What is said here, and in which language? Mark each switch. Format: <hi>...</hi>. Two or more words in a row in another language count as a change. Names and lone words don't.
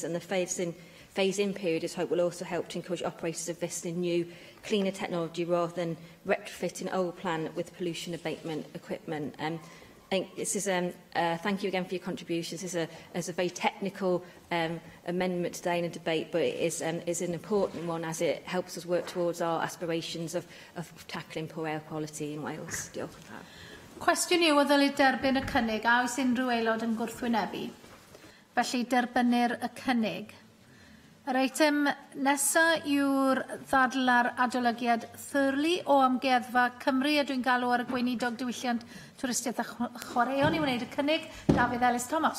<en>And the phase-in period is hope will also help to encourage operators to invest in new, cleaner technology rather than retrofitting old plant with pollution abatement equipment. I think this is thank you again for your contributions. This is a very technical amendment today in a debate, but it is an important one as it helps us work towards our aspirations of tackling poor air quality in Wales.</en> <cy>Diolch yn fawr. Cwestiwn yw o ddylid derbyn y cynnig a oes unrhyw aelod yn gwrthwynebu. Felly derbynir y cynnig. Yr eitem nesaf yw'r ddadl ar adolygiad Thurley o amgueddfa Cymru, a dwi'n galw ar y gweinidog diwylliant twristiaeth a chwaraeon i wneud y cynnig, Dafydd Ellis Thomas.</cy>